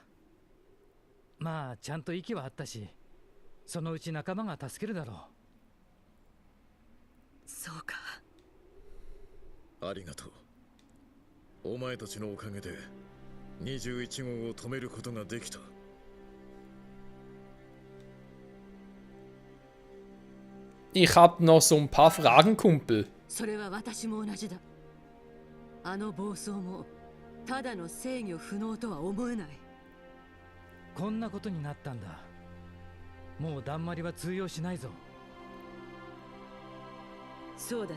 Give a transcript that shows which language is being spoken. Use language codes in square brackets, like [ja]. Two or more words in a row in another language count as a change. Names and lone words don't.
[ja] まあちゃんと息はあったし、そのうち仲間が助けるだろう。そうか。ありがとう。お前たちのおかげで21号を止めることができた。 [de] Ich hab noch so ein paar Fragen, Kumpel. [ja] それは私も同じだ。あの暴走もただの制御不能とは思えない。こんなことになったんだ。もうだんまりは通用しないぞ。そうだな。